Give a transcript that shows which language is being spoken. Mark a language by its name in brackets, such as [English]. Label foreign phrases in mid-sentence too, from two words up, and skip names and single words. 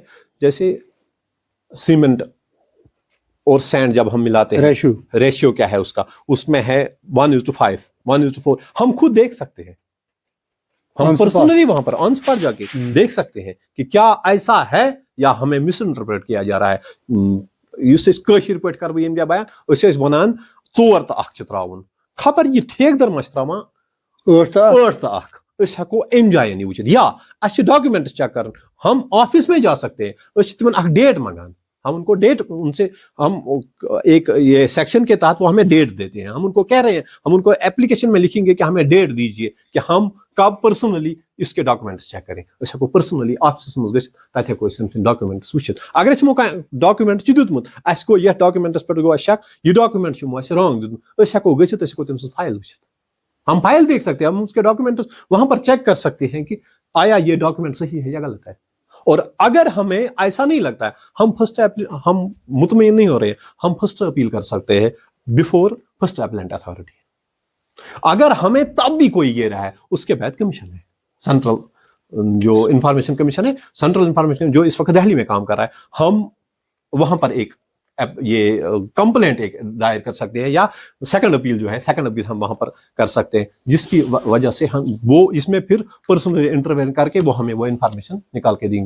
[Hindi] जैसे सीमेंट और सैंड जब हम मिलाते हैं, रेशियो क्या है उसका, उसमें है 1:5, 1:4, हम खुद देख सकते हैं, हम पर्सनली वहां पर [English] on spot [Hindi] जाके देख सकते हैं कि क्या ऐसा है या हमें मिस इंटरप्रेट किया जा रहा है। [Kashmiri] कशीर पे कर बह बयान, वन 4 तो 1 त्रावन, खबर ये ठेकदर मा त्रावान 8 तो 1, हेको अम जायन वो, या अस डॉक्यूमेंट्स चेक कर, [Hindi] हम ऑफिस में जा सकते हैं, [Kashmiri] तिमन डेट मंगान, [Hindi] हम उनको डेट, उनसे हम एक ये सेक्शन के तहत वो हमें डेट देते हैं, हम उनको कह रहे हैं, हम उनको एप्लीकेशन में लिखेंगे कि हमें डेट दीजिए कि हम कब पर्सनली इसके डॉक्यूमेंट्स चेक करें, [Kashmiri] हेको पर्सनली ऑफिस मज गो डॉक्यूमेंट्स वुचित। अगर अमो डॉक्यूमेंट दुतमुत, अस गो ये डॉक्यूमेंट्स पे गो शक, ये [English] document wrong [Kashmiri] दुतमुत, हेको गसित, हेको तम फाइल वुचित, [Hindi] हम फाइल देख सकते हैं, हम उसके डॉक्यूमेंट्स वहां पर चेक कर सकते हैं कि आया ये डॉक्यूमेंट सही है या गलत है। और अगर हमें ऐसा नहीं लगता है, हम मुतमईन नहीं हो रहे, हम [English] first appeal [Hindi] कर सकते हैं [English] before first appellate authority. [Hindi] अगर हमें तब भी कोई ये रहा है, उसके बाद कमीशन है, सेंट्रल जो इंफॉर्मेशन कमीशन है, [English] central information [Hindi] जो इस वक्त दिल्ली में काम कर रहा है, हम वहां पर एक ये कंप्लेंट एक दायर कर सकते हैं, या [English] second appeal [Hindi] जो है, [English] second appeal [Hindi] हम वहां पर कर सकते हैं, जिसकी वजह से हम वो इसमें फिर [English] personal intervene [Hindi] करके वो हमें वो इंफॉर्मेशन निकाल के देंगे।